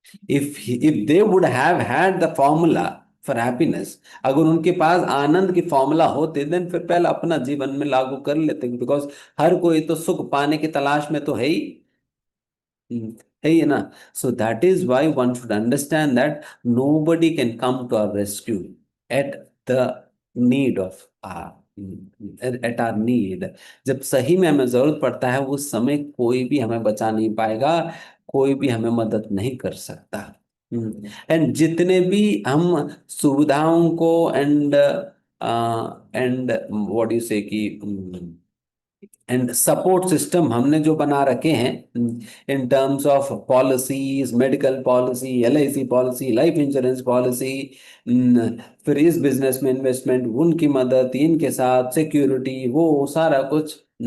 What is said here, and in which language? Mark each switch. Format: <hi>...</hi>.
<en>if they would have had the formula for happiness,</en> <hi>अगर उनके पास आनंद की फॉर्मूला होते, देन फिर पहले अपना जीवन में लागू कर लेते, बिकॉज हर कोई तो सुख पाने की तलाश में तो है ही। है ही ना?</hi> <en>So that is why one should understand that nobody can come to our rescue at the need of at our need।</en> <hi>जब सही में हमें जरूरत पड़ता है उस समय कोई भी हमें बचा नहीं पाएगा, कोई भी हमें मदद नहीं कर सकता। एंड जितने भी हम सुविधाओं को एंड</hi> <en>what you say</en> <hi>कि एंड सपोर्ट सिस्टम हमने जो बना रखे हैं</hi> <en>in terms of policies,</en> <hi>medical policy, LIC policy, life insurance policy, फिर इस बिजनेस में इन्वेस्टमेंट, उनकी मदद, इनके साथ सिक्योरिटी, वो सारा कुछ।</hi>